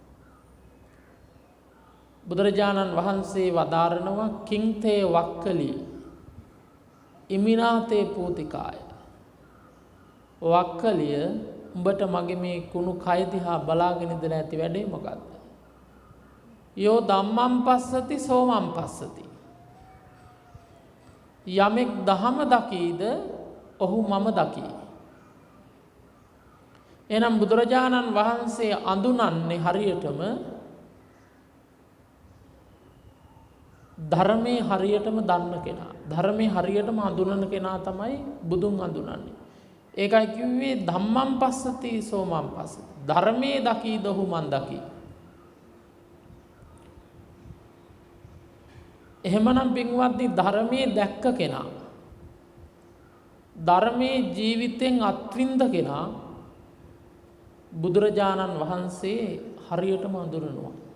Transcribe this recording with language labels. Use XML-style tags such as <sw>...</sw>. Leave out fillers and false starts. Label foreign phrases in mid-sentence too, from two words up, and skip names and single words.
<si>බුදුරජාණන් වහන්සේ වදාරනවා</si> <pi>කිංතේ වක්කලි ඉමිනාතේ පූතිකාය.</pi> <si>වක්කලිය උඹට මගේ මේ කුණු කය දිහා බලාගෙන ඉඳලා ඇති වැඩේ මොකද්ද?</si> <pi>යෝ ධම්මං පස්සති සෝමං පස්සති.</pi> <si>යමෙක් දහම දකීද ඔහු මම දකී. එනම් බුදුරජාණන් වහන්සේ අඳුනන්නේ හරියටම ධර්මයේ හරියටම දන්න කෙනා. ධර්මයේ හරියටම අඳුනන කෙනා තමයි බුදුන් අඳුනන්නේ. ඒකයි කිව්වේ</si> <pi>ධම්මං පස්සති සෝමං පස්සති.</pi> <si>ධර්මයේ දකීද ඔහු මන් දකී. එහෙමනම් පින්වත්නි ධර්මයේ දැක්ක කෙනා ධර්මයේ ජීවිතෙන් අත්විඳ කෙනා බුදුරජාණන් වහන්සේ හරියටම අඳුරනවා.</si>